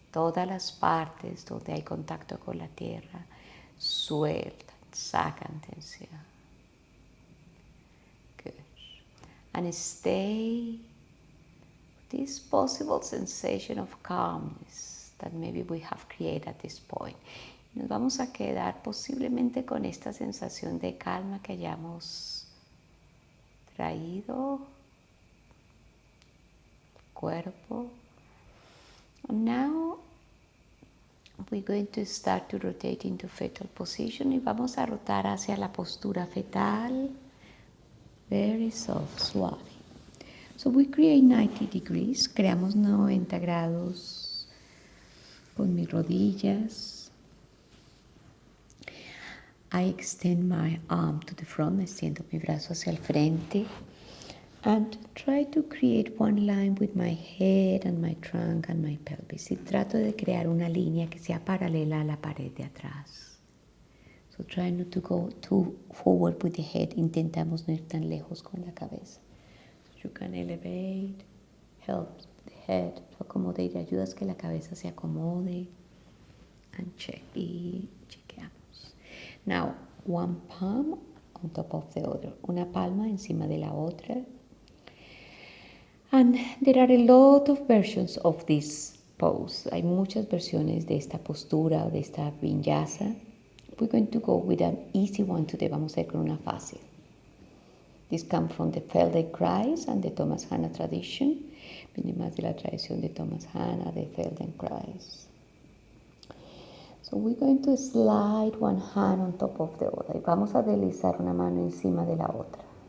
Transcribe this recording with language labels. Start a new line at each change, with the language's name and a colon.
Spanish: Todas las partes donde hay contacto con la tierra, sueltan, sacan tensión.
English: Good. And stay this possible sensation of calmness that maybe we have created at this point.
Spanish: Nos vamos a quedar posiblemente con esta sensación de calma que hayamos traído al cuerpo.
English: And now we're going to start to rotate into fetal position
Spanish: y vamos a rotar hacia la postura fetal.
English: Very soft, suave. So we create 90 degrees,
Spanish: creamos 90 grados con mis rodillas.
English: I extend my arm to the front,
Spanish: extiendo mi brazo hacia el frente.
English: And try to create one line with my head and my trunk and my pelvis.
Spanish: Y trato de crear una línea que sea paralela a la pared de atrás.
English: So try not to go too forward with the head.
Spanish: Intentamos no ir tan lejos con la cabeza.
English: So you can elevate, help the head to accommodate.
Spanish: Ayudas que la cabeza se acomode.
English: And check.
Spanish: Y chequeamos.
English: Now, one palm on top of the other.
Spanish: Una palma encima de la otra.
English: And there are a lot of versions of this pose.
Spanish: Hay muchas versiones de esta postura o de esta vinyasa.
English: We're going to go with an easy one today.
Spanish: Vamos a ir con una fácil.
English: This comes from the Feldenkrais and the Thomas Hanna tradition.
Spanish: Viene más de la tradición de Thomas Hanna, de Feldenkrais.
English: So we're going to slide one hand on top of the other.
Spanish: Y vamos a deslizar una mano encima de la otra.